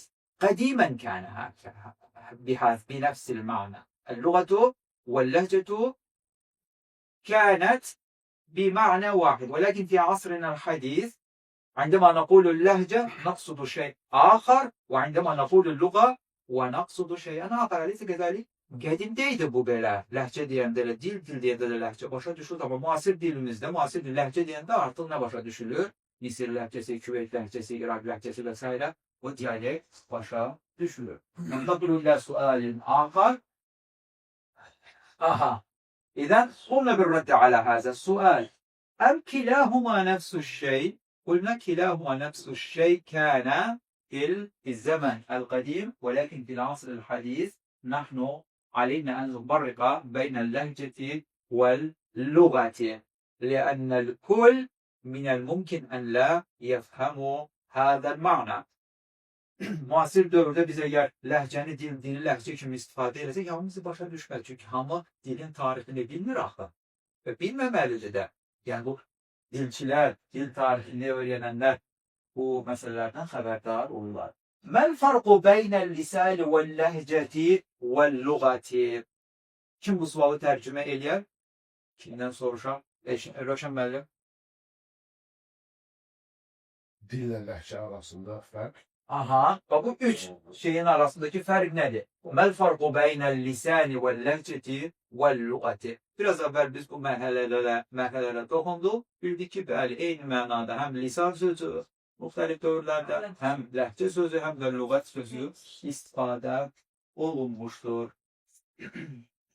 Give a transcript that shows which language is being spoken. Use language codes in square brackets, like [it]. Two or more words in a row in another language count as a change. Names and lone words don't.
[ar] قديما كان بنفس المعنى. اللغة واللهجة كانت بمعنى واحد، ولكن في عصرنا الحديث عندما نقول اللهجة نقصد شيء آخر، وعندما نقول اللغة ونقصد شيئا آخر، أليس كذلك؟ [az] Qədimdəydi bu belə. Ləhcə deyəndə də, dil deyəndə də ləhcə başa düşülür. Amma müasir dilimizdə, müasir ləhcə deyəndə artıq nə başa düşülür? Misir ləhcəsi, Küveyt ləhcəsi, İraq ləhcəsi və s. O diyalekt başa düşülür. [ar] ننتقل إلى سؤال آخر. إذا قمنا بالرد على هذا السؤال. أم كلاهما نفس الشيء؟ قلنا كلاهما نفس الشيء كان في الزمن القديم، ولكن في العصر الحديث نحن علينا أن نفرق بين اللهجة واللغة، لأن الكل من الممكن أن لا يفهموا هذا المعنى. [az] Muasir dövrdə bizə gəl ləhcəni dili ləhcə kimi istifadə eləsək, hamımızı başa düşməz. Çünki hamı dilin tarixini bilmir axı. Və bilməməlidir də. Yəni bu dilçilər, dil tarixini öyrənənlər bu məsələlərdən xəbərdar olurlar. [ar] ما الفرق بين اللسان واللهجة واللغة. [az] Kim bu sualı tərcümə eləyər? Kimdən soruşaq? Rövşən müəllim. [tr] Dille lehçe arasında fark. Aha, bu üç şeyin arasındaki fark nedir? [ar] ما الفرق بين اللسان واللهجة واللغة. [az] Biraz əvvəl biz bu mərhələlərə toxunduq. Bildik ki, bəli, eyni mənada həm lisan sözü müxtəlif dövrlərdə, həm ləhcə sözü, həm də lüğət sözü istifadə olunmuşdur.